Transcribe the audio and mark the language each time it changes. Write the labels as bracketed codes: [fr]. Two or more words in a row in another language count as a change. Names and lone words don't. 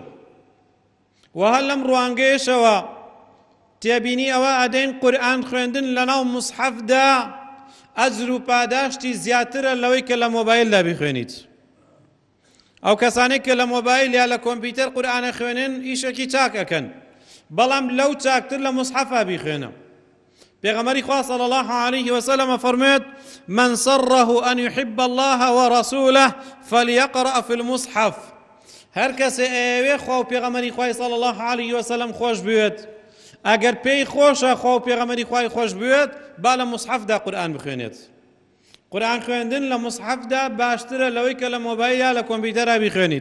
[ckb] و هەر لەم ڕوانگەیەشەوە تێبینی ئەوە ئەدەین قورئان خوێندن لەناو مصحەفدا ئەجر و پاداشتی زیاترە لەوەی کە لە مۆبایلدا بیخوێنیت. ئەو کەسانێک کە لە مۆبایل یا لە کۆمپیوتەر قورئانە خوێنن ئیشێکی چاک ئەکەن، بەڵام لەو چاکتر لە مصحەفا بیخوێنە. پێغەمبەری خوا [ar] صلی الله عليه وسلم فەرمێت: من سره أن يحب الله ورسوله فليقرأ في المصحف. [ckb] هەر کەسێ ئەوێ خوا و پێغەمبەری خوای [ar] صلی الله عليه وسلم [ckb] خۆش بوێت، ئەگەر پێی خۆشە خوا و پێغەمبەری خوای خۆش بوێت، با لە مصحەفدا قورئان بخوێنێت. قورئان خوێندن لە مصحەفدا باشترە لەوەی کە لە مۆبایل یا لە کۆمپیوتەرا بیخوێنیت.